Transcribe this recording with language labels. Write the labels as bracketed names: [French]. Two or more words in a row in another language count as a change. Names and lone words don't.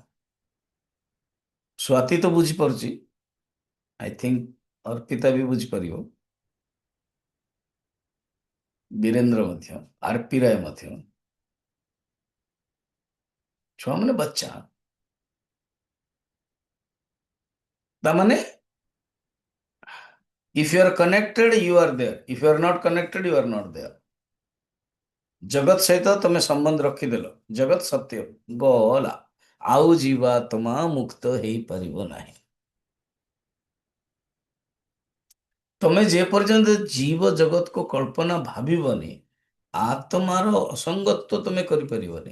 [Odia] ସ୍ୱାତି ତ ବୁଝିପାରୁଛି, [English] I think [Odia] ଅର୍ପିତା ବି ବୁଝିପାରିବ, ବୀରେନ୍ଦ୍ର ମଧ୍ୟ, ଆରପି ରାୟ ମଧ୍ୟ। ଛୁଆ ମାନେ ବच्चा ତାମାନେ [English] if you are connected you are there, if you are not connected you are not there। [Odia] ଜଗତ ସହିତ ତମେ ସମ୍ବନ୍ଧ ରଖିଦେଲ, ଜଗତ ସତ୍ୟ ଗଲା, ଆଉ ଜୀବାତ୍ମା ମୁକ୍ତ ହେଇପାରିବ ନାହିଁ। ତମେ ଯେ ପର୍ଯ୍ୟନ୍ତ ଜୀବ ଜଗତକୁ କଳ୍ପନା ଭାବିବନି, ଆତ୍ମାର ଅସଙ୍ଗତ୍ୱ ତମେ କରିପାରିବନି।